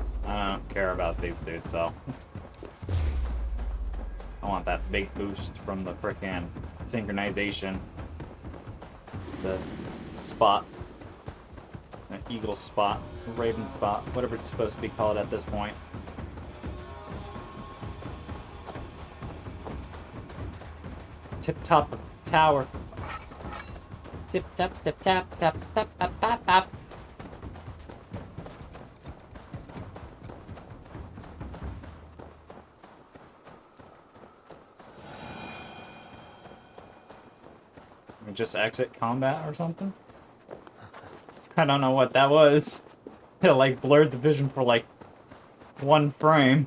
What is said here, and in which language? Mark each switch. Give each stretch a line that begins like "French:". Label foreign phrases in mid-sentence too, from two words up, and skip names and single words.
English: I don't care about these dudes, though. I want that big boost from the frickin' synchronization. The spot. The eagle spot. Raven spot. Whatever it's supposed to be called at this point. Tip top of the tower. Tip tap tap tap tap tap tap tap tap. Just exit combat or something? I don't know what that was. It like blurred the vision for like 1 frame.